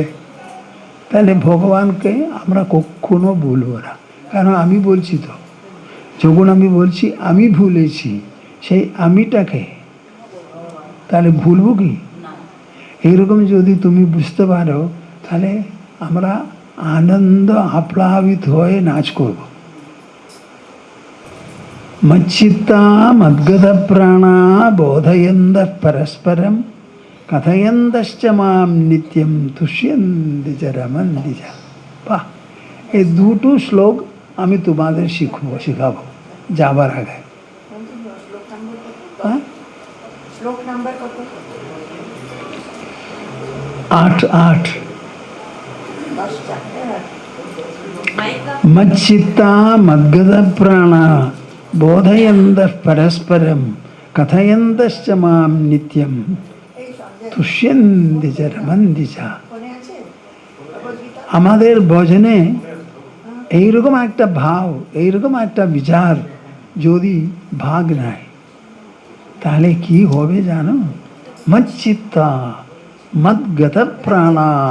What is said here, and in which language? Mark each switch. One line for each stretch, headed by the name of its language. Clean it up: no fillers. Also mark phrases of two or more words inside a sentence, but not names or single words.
Bangla: তাহলে ভগবানকে আমরা কখনো ভুলবো না, কারণ আমি বলছি তো। যখন আমি বলছি আমি ভুলেছি, সেই আমিটাকে তাহলে ভুলবো কি? এইরকম যদি তুমি বুঝতে পারো, তাহলে আমরা আনন্দ আপ্লাবিত হয়ে নাচ করব।
Sanskrit: मच्चित्ता मद्गत प्राणा बोधयन्तः परस्परम् कथयन्तश्च माम् नित्यम् तुष्यन्ति च रमन्ति च।
Bangla: বাহ, এই দুটো শ্লোক আমি তোমাদের শিখাবো যাবার আগে। হ্যাঁ, শ্লোক নাম্বার কত?
Sanskrit: 8 मच्चित्ता मद्गत प्राणा बोधयन्तः परस्परम् कथयन्तश्च माम् नित्यम् तुष्यन्ति च रमन्ति च।
Bangla: আমাদের ভজনে এইরকম একটা ভাব, এইরকম একটা বিচার যদি ভাগ নেয়, তাহলে কি হবে জানো?
Sanskrit: मच्चित्ता मद्गत प्राणा।